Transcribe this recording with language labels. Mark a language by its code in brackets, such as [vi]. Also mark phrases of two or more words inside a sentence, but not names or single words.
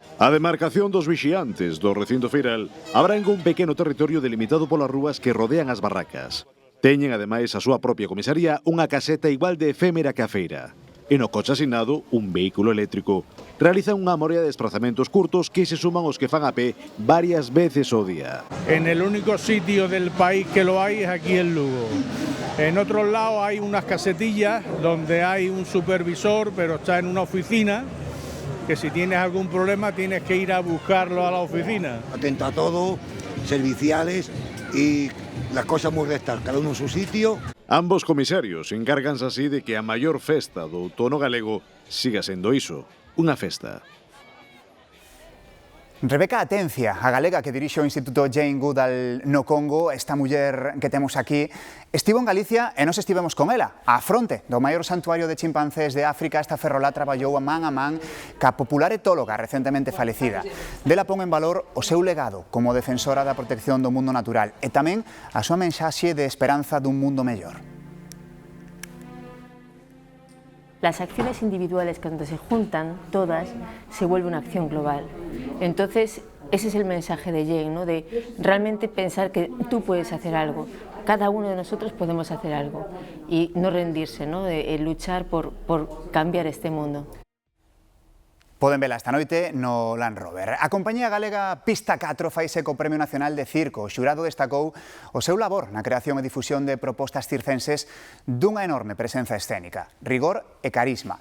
[gl] A demarcación dos vixiantes do recinto feiral abrangue un pequeno territorio delimitado polas rúas que rodean as barracas. Teñen, ademais, a súa propia comisaría unha caseta igual de efémera que a feira. E no coche asignado, un vehículo eléctrico. Realizan unha morea de desplazamentos curtos que se suman aos que fan a pé varias veces ao día. [es] En el único sitio del país que lo hay es aquí en Lugo. En otros lados hay unas casetillas donde hay un supervisor, pero está en una oficina, que si tienes algún problema tienes que ir a buscarlo a la oficina. Atento a todo, serviciales y las cosas muy rectas, cada uno en su sitio. [gl] Ambos comisarios encárganse así de que a maior festa do outono galego siga sendo iso, unha festa. Rebeca Atencia, a galega que dirixe o Instituto Jane Goodall no Congo, esta muller que temos aquí, estivo en Galicia e nos estivemos con ela. A fronte do maior santuario de chimpancés de África, esta ferrolá traballou a man ca popular etóloga recentemente falecida. Dela pon en valor o seu legado como defensora da protección do mundo natural e tamén a súa mensaxe de esperanza dun mundo mellor. [es] Las acciones individuales cuando se juntan todas se vuelve una acción global. Entonces ese es el mensaje de Jane, ¿no? De realmente pensar que tú puedes hacer algo, cada uno de nosotros podemos hacer algo y no rendirse, ¿no? De luchar por cambiar este mundo. [gl] Poden vela esta noite no Land Rover. A compañía galega Pista 4 faise co Premio Nacional de Circo. O xurado destacou o seu labor na creación e difusión de propostas circenses dunha enorme presenza escénica, rigor e carisma.